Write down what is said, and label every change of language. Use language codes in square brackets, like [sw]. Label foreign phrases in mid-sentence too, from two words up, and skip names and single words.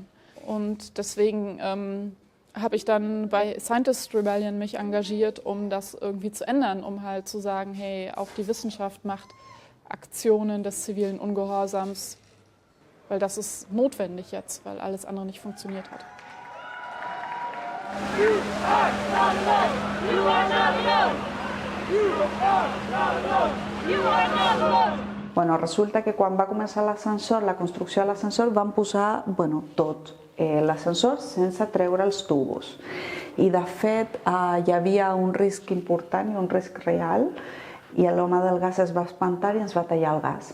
[de] Und deswegen habe ich dann bei Scientist Rebellion mich engagiert, um das irgendwie zu ändern, um halt zu sagen, hey, auch die Wissenschaft macht Aktionen des zivilen Ungehorsams, weil das ist notwendig jetzt, weil alles andere nicht funktioniert hat. [ca] Bueno, resulta que quan va començar l'ascensor, la construcció de l'ascensor, van posar tot. L'ascensor sense treure els tubos. I de fet hi havia un risc important i un risc real i l'home del gas es va espantar i ens va tallar el gas.